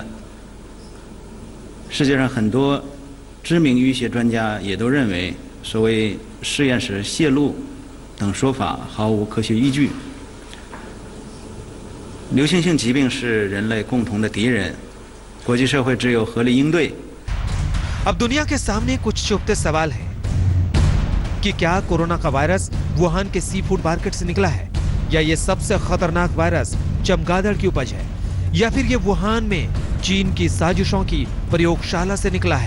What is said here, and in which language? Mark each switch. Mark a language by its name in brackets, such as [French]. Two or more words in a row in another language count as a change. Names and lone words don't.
[Chinese] 世界上很多知名医学专家也都认为，所谓实验室泄露等说法毫无科学依据。流行性疾病是人类共同的敌人，国际社会只有合理应对。 [Hindi] अब दुनिया के सामने कुछ चुभते सवाल हैं कि क्या कोरोना का वायरस वुहान के [English] sea food market [Hindi] से निकला है, या ये सबसे खतरनाक वायरस चमगादड़ की उपज है, या फिर ये वुहान में चीन की साजिशों की प्रयोगशाला से निकला है।